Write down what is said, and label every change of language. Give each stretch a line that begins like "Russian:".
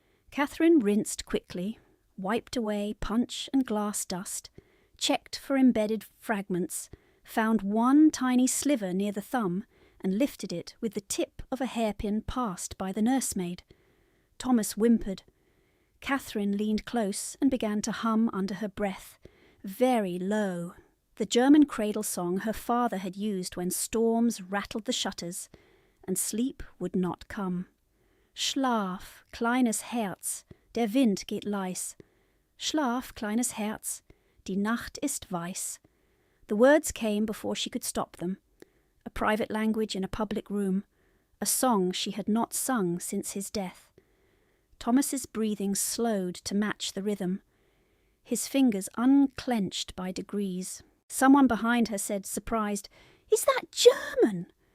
English: Catherine rinsed quickly, wiped away punch and glass dust, checked for embedded fragments, found one tiny sliver near the thumb, and lifted it with the tip of a hairpin passed by the nursemaid. Thomas whimpered. Catherine leaned close and began to hum under her breath, very low, the German cradle song her father had used when storms rattled the shutters, and sleep would not come.
German: Schlaf, kleines Herz, der Wind geht leis. Schlaf, kleines Herz, die Nacht ist weiß.
English: The words came before she could stop them. A private language in a public room, a song she had not sung since his death. Thomas's breathing slowed to match the rhythm. His fingers unclenched by degrees. Someone behind her said, surprised, "Is that German?"